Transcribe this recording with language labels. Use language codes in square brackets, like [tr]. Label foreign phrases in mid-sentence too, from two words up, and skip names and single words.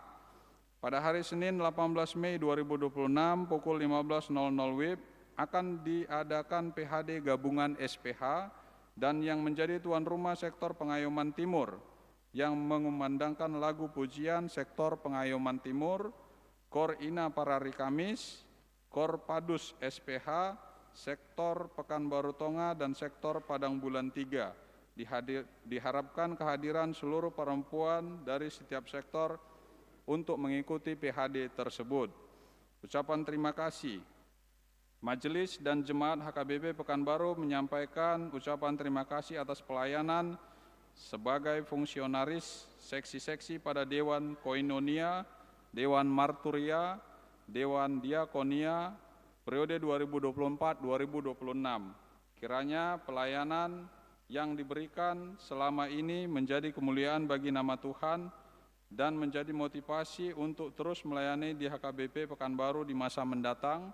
[id] Pada hari Senin 18 Mei 2026 pukul 15.00 WIB akan diadakan PHD Gabungan SPH dan yang menjadi tuan rumah sektor Pengayoman Timur yang mengumandangkan lagu pujian sektor Pengayoman Timur, Kor Ina Parari Kamis, Kor Padus SPH, sektor Pekanbaru Tonga dan sektor Padang Bulan 3. Diharapkan kehadiran seluruh perempuan dari setiap sektor untuk mengikuti PHD tersebut. Ucapan terima kasih. Majelis dan Jemaat HKBP Pekanbaru menyampaikan ucapan terima kasih atas pelayanan sebagai fungsionaris seksi-seksi pada Dewan Koinonia, Dewan Marturia, Dewan Diakonia, periode 2024-2026. Kiranya pelayanan yang diberikan selama ini menjadi kemuliaan bagi nama Tuhan dan menjadi motivasi untuk terus melayani di HKBP Pekanbaru di masa mendatang.